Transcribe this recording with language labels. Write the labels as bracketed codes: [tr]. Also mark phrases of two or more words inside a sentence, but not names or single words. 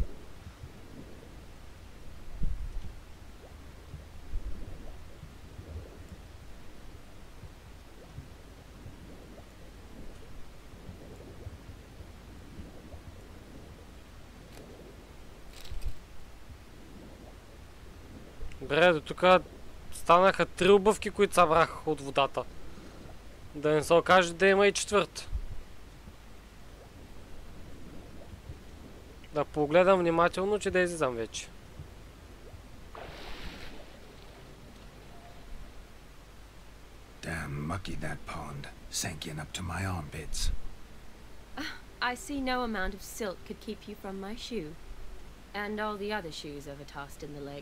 [bg] Добре, до тук станаха 3 обувки, които събрах от водата. Да не се окаже да има и четвърта. Да погледам внимателно, че да излизам вече. [en] Damn mucky that pond, sank in up to my armpits. I see no amount of silt could keep you from my shoe. And all the other shoes ever tossed in the lake.